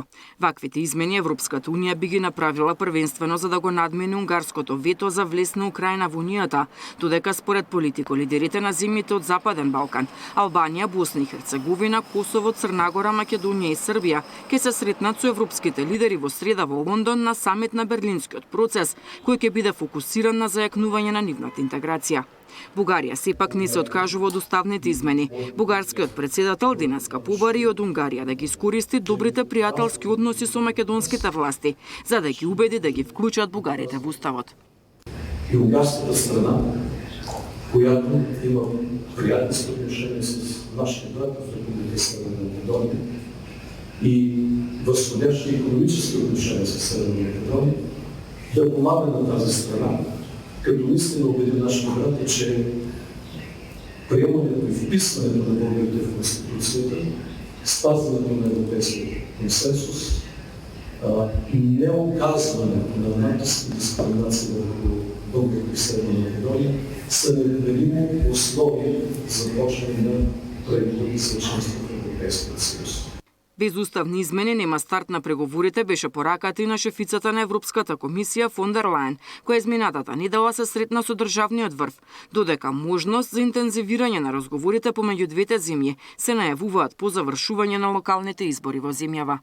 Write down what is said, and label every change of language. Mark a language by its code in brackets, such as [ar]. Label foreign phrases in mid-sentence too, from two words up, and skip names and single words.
[mk] Ваквите измени Европската Унија би ги направила првенствено за да го надмени унгарското вето за влез на Украина во Унијата, додека според Политико лидерите на земјите од Западен Балкан, Албанија, Босна и Херцеговина, Косово, Црна Гора, Македонија и Србија ќе се сретнат со европските лидери во среда во Лондон на самит на Берлинскиот процес, кој ќе биде фокусиран на зајакнување на нивната интеграција. Бугарија сепак не се откажува од уставните измени. Бугарскиот председател денеска побари од Унгарија да ги искористи добрите пријателски односи со македонските власти, за да ги убеди да ги вклучат бугарите во уставот. И унгарската страна, [bg] която има приятелски отношения с нашите брати в Република Северна Македония и възходящи икономически отношения с Северна Македония, да помага на тази страна, като наистина убеди нашите брати, че приемането и вписването на българите в Конституцията, спазването на европейския консенсус, не оказването на натиск и дискриминация върху българите в Северна Македония са необходими условия за почване на преговори за членство в Европейския съюз. [mk] Без уставни измени нема старт на преговорите, беше пораката и на шефицата на Европската комисија фон дер Лајен, која изминатата недела се сретна со државниот врв, додека можност за интензивирање на разговорите помеѓу двете земји се најавуваат по завршување на локалните избори во земјава.